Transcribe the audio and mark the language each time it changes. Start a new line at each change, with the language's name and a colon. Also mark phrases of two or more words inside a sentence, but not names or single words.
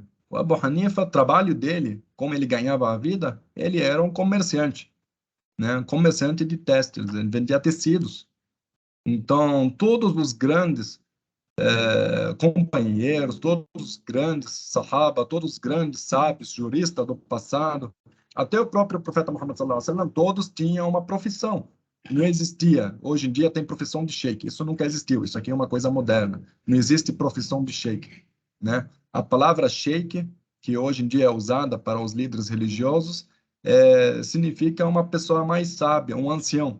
Portuguese: O Abu Hanifa, o trabalho dele, como ele ganhava a vida, ele era um comerciante, né? Um comerciante de têxteis, ele vendia tecidos. Então, todos os grandes companheiros, todos os grandes sahaba, todos os grandes sábios, juristas do passado, até o próprio profeta Muhammad
Arabic: صلى الله عليه وسلم,
Portuguese: todos tinham uma profissão. Não existia. Hoje em dia tem profissão de sheikh. Isso nunca existiu. Isso aqui é uma coisa moderna. Não existe profissão de sheikh, né? A palavra sheikh, que hoje em dia é usada para os líderes religiosos, significa uma pessoa mais sábia, um ancião.